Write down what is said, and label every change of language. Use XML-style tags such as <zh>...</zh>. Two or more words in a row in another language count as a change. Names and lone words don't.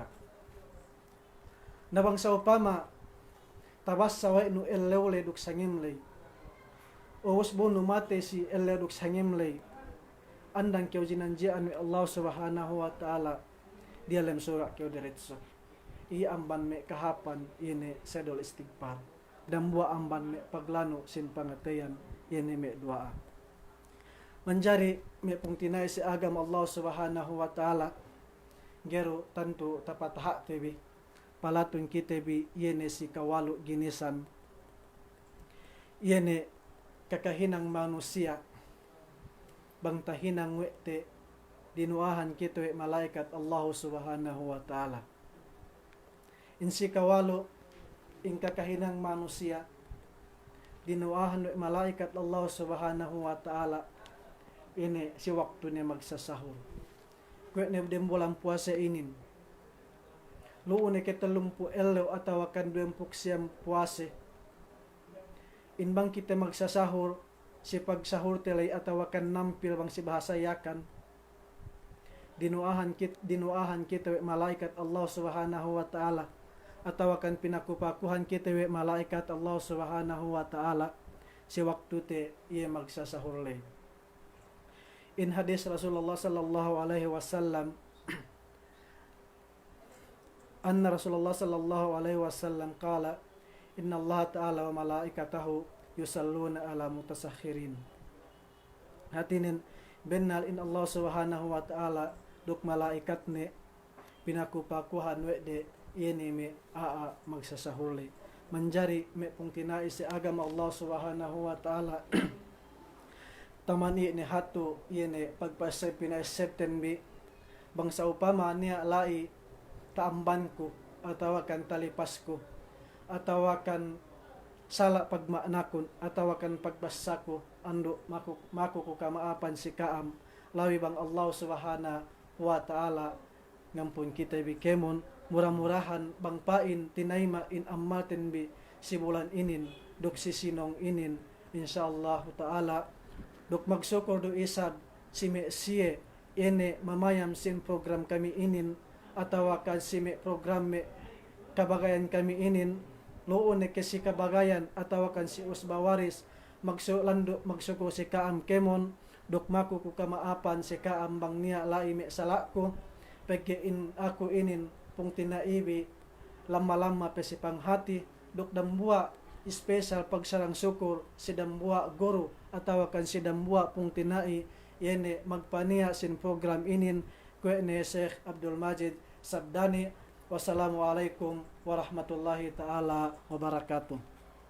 <yka>Nabang sa upama tabas sa way no elewle duk sangimlay o usbo no mate si elle duk sangimlay andang kyo jinanjaan ni</yka> <ar>الله سبحانه وتعالى</ar> <yka>di alam surga kyo diretso i amban me kahapan ini sedol istighfar dan buah amban me paglano sin pangatayan ini me doa manjari me pung tinay si agam</yka> <ar>الله سبحانه وتعالى</ar> <yka>gero tantu tapat hak tebi palatun kita bi yene si kawalu ginisan yene kakahinang manusia bang tahinang wete dinuahan kita we malaikat</yka> <ar>الله سبحانه وتعالى</ar> <yka>in si kawalu in kakahinang manusia dinuahan we malaikat</yka> <ar>الله سبحانه وتعالى</ar> <yka>ini si waktu ni magsasahur kwe ne bulan puasa inin luune ketalumpu elo atawakan 20 siyam puase inbang kita magsasahur si pagsahur telay atawakan nampil bang si bahasa yakan dinuahan kita we malaikat</yka> <ar>الله سبحانه وتعالى</ar> <yka>atawakan pinakupakuhan kita we malaikat</yka> <ar>الله سبحانه وتعالى</ar> <yka>si waktu te iya magsasahur lay. In hadis</yka> <ar>رسول الله صلى الله عليه وسلم أن رسول الله صلى الله عليه وسلم قال إن الله تعالى وملائكته يصلون على المتسحرين.</ar> <yka>Hatinin bennal in</yka> <ar>الله سبحانه وتعالى</ar> <yka>duk malaikat ne pinakupakuhan we de yeni me aa magsasahuli manjari me pung tinai si agama Allah subhanahu wa ta'ala tamani ni hatu yene pagpasay pinaseptembi bangsa upama niya lai taamban ko atawa kan talipas ko atawa kan sala pagmaanakon atawa kan pagbasa ko ando mako ko kamaapan si kaam lawi bang</yka> <ar>الله سبحانه وتعالى</ar> <yka>ngampun kita bikemon murah-murahan bang pain tinayma in ammaten bi si bulan inin duk si sinong inin</yka> <ar>إن شاء الله تعالى</ar> <yka>duk magsukor do isad si me siye ene mamayam sin program kami inin atawa kan si me program me kabagayan kami inin loon ne kasi kabagayan atawa kan si usbawaris magsuko si kaam kemon duk mako ko kamaapan si kaam bang niya lai me salako pagke in ako inin pung tinaibi lama-lama pe si panghati duk dambua special pagsarang sukur si dambua guru atawa kan si dambua pung tinai yene magpaniya sin program inin kwe ne Sheikh Abdul Majid Sabdani.</yka> <ar>والسلام عليكم ورحمة الله تعالى وبركاته.</ar>